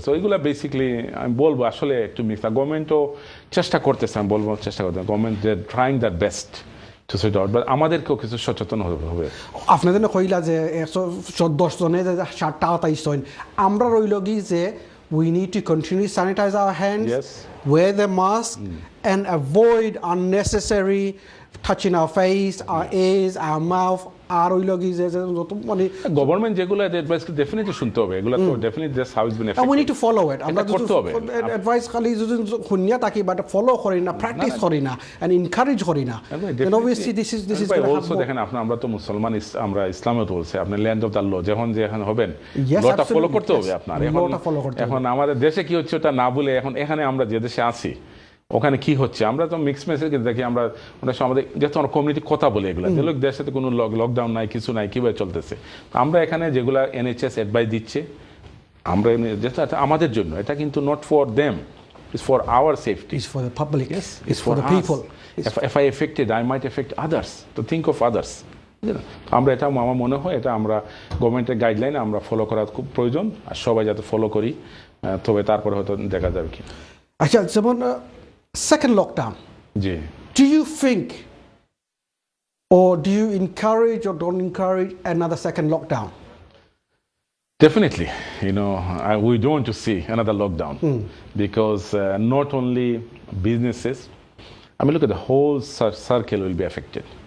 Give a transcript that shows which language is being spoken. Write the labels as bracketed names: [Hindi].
[Bangla] তো এগুলো বেসিক্যালি আমি বলবো আসলে একটু মিক্স। গভর্নমেন্টও চেষ্টা করতেছে, আমি বলবো চেষ্টা করতে, [English] government they trying that best to set out, [Bangla] but আমাদেরকেও কিছু সচেতন হবে। আপনাদের কইলা যে ১১০ জনে যে ৬০টা হাতাইছেন, আমরা রইল কি যে [English] we need to continue sanitize our hands, yes, wear the mask and avoid unnecessary touching our face, our ears, our mouth. [Bangla] আর ওই লগি যে মানে গভর্নমেন্ট যেগুলো অ্যাডভাইস ডেফিনেটলি শুনতে হবে, এগুলো তো definitely [English] That's how it's been affected, we need to follow it. আমরা [Bangla] করতে হবে অ্যাডভাইস খালি যদি শুনিয়া থাকি বাট ফলো করি না, প্র্যাকটিস করি না এন্ড এনকারেজ করি না, [English] and obviously this is [Bangla] also দেখেন আমরা তো মুসলমান, আমরা ইসলামে তো বলছে আপনি ল্যান্ড অফ দ্য ল, যখন যেখানে হবেন লটা ফলো করতে হবে আপনার। এখন আমাদের দেশে কি হচ্ছে ওটা না বলে এখন এখানে আমরা যে দেশে আছি ওখানে কি হচ্ছে আমরা তো মিক্স মেসেজ দেখি। আমরা অনেক সময় আমাদের যেহেতু আমরা কমিউনিটি কথা বলি এগুলো, দেশে তো কোনো লকডাউন নাই, কিছু নাই, কিভাবে চলতেছে। আমরা এখানে যেগুলো NHS অ্যাডভাইস দিচ্ছে আমরা যেটা আমাদের জন্য, এটা কিন্তু [English] Not for them, it's for our safety, it's for the public, it's for the people. If I affected, I might affect others, to think of others. [Bangla] আমরা এটা আমার মনে হয় এটা আমরা গভর্নমেন্টের গাইডলাইন আমরা ফলো করা খুব প্রয়োজন, আর সবাই যাতে ফলো করি, তবে তারপরে হয়তো দেখা যাবে কি। আচ্ছা, যেমন [English] second lockdown, do you think or do you encourage or don't encourage another second lockdown? Definitely, we don't want to see another lockdown because not only businesses, I mean look at the whole circle will be affected.